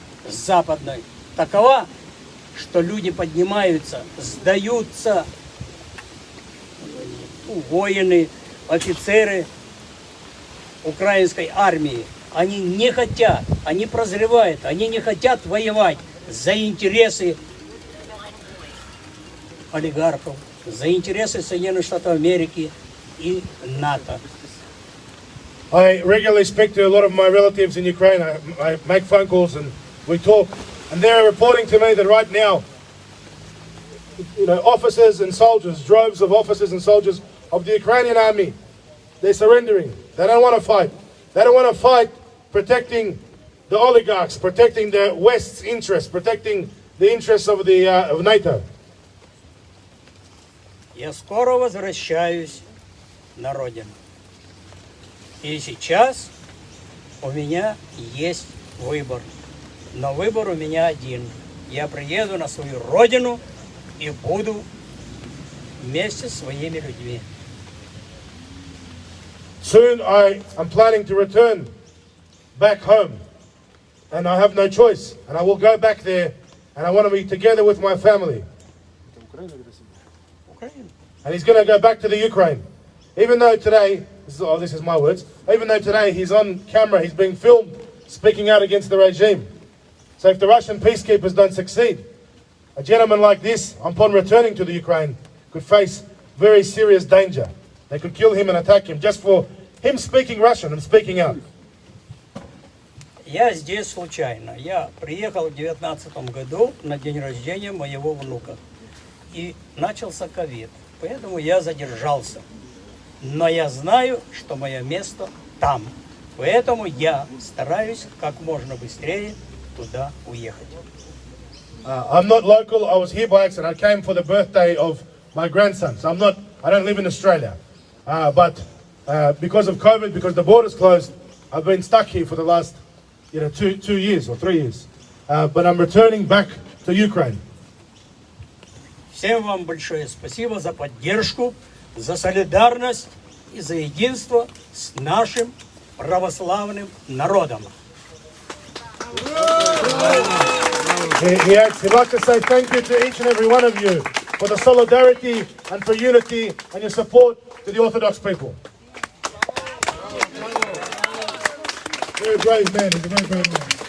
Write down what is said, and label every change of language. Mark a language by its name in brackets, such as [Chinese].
[Russian] западной такова, что люди поднимаются, сдаются, воины, офицеры украинской армии. Они не хотят, они прозревают, они не хотят воевать за интересы олигархов, за интересы Соединенных Штатов Америки и НАТО. [English] I regularly speak to a lot of my relatives in Ukraine. I make phone calls and we talk. And they're reporting to me that right now, officers and soldiers, droves of officers and soldiers of the Ukrainian army, they're surrendering. They don't want to fight. They don't want to fight protecting the oligarchs, protecting the West's interests, protecting the interests of NATO. [Russian] Я скоро возвращаюсь на родину. И сейчас у меня есть выбор. Но выбор у меня один. Я приеду на свою родину и буду вместе с своими людьми. [English] Soon I am planning to return back home. And I have no choice. And I will go back there and I want to be together with my family. And he's going to go back to the Ukraine. Even though today, this is my words, even though today he's on camera, he's being filmed speaking out against the regime. So if the Russian peacekeepers don't succeed, a gentleman like this, upon returning to the Ukraine, could face very serious danger. They could kill him and attack him just for him speaking Russian and speaking out. [Russian] Я здесь случайно. Я приехал в 2019 году на день рождения моего внука. И начался ковид. Поэтому я задержался. Но я знаю, что мое место там. Поэтому я стараюсь как можно быстрее туда уехать. [English] I'm not local. I was here by accident. I came for the birthday of my grandson. So I don't live in Australia. But because of COVID, because the border's closed, I've been stuck here for the last 2 years or 3 years. But I'm returning back to Ukraine. [Russian] Всем вам большое спасибо за поддержку, за солидарность и за единство с нашим православным народом. [English] He'd like to say thank you to each and every one of you for the solidarity and for unity and your support to the Orthodox people. Very brave man. He's a very brave man.